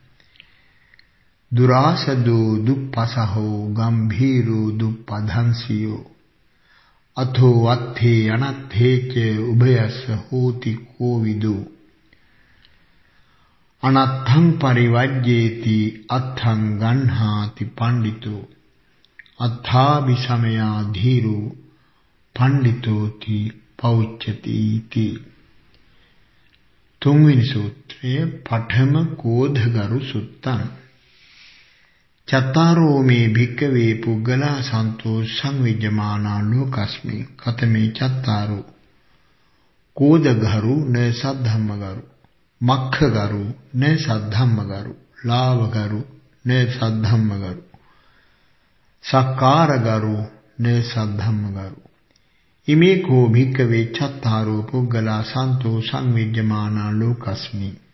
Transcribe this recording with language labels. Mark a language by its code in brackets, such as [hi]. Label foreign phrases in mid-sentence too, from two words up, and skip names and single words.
[pi] දුරාසදෝ දුප්පසහෝ ගම්භීරෝ දුප්පධංසියෝ අතෝ අත්ථේ අනත්ථේච උභයස්ස හෝති කෝවිදෝ අනත්තං පරිවජ්ජේති අත්ථං ගණ්හාති පණ්ඩිතෝ අත්ථාභි සමයා ධීරෝ පණ්ඩිතෝති පෞච්චති इति [si] තුන්වෙනි සූත්‍රය [pi] පඨම කෝධගරු සුත්තං චත්තාරෝ මේ භික්ඛවේ පුග්ගලා සන්තෝ සංවිජ්ජමානා ලෝකස්මි කතමේ චත්තාරෝ කෝධගරු න සද්ධම්මගරු මක්ඛගරු න සද්ධම්මගරු ලාභගරු න සද්ධම්මගරු සක්කාරගරු න සද්ධම්මගරු ඉමේ කෝ භික්ඛවේ චත්තාරෝ පුග්ගලා සන්තෝ සංවිජ්ජමානා ලෝකස්මි